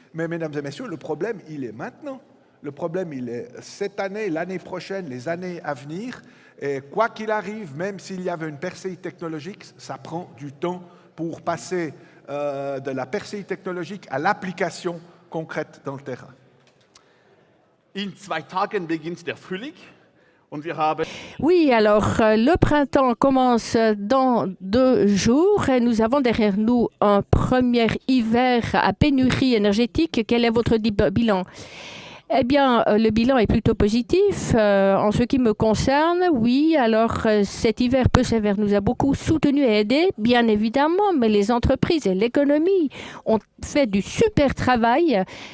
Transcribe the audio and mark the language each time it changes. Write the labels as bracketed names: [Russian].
[French] Mais mesdames et messieurs, le problème, il est maintenant. Le problème, il est cette année, l'année prochaine, les années à venir. Et quoi qu'il arrive, même s'il y avait une percée technologique, ça prend du temps pour passer de la percée technologique à l'application concrète dans le terrain. [German] In 2 Tagen beginnt der Frühling. [French] Oui, alors le printemps commence dans 2 jours et nous avons derrière nous un premier hiver à pénurie énergétique. Quel est votre bilan? Eh bien, le bilan est plutôt positif. En ce qui me concerne, oui, alors cet hiver peu sévère nous a beaucoup soutenus et aidés, bien évidemment, mais les entreprises et l'économie ont fait du super travail.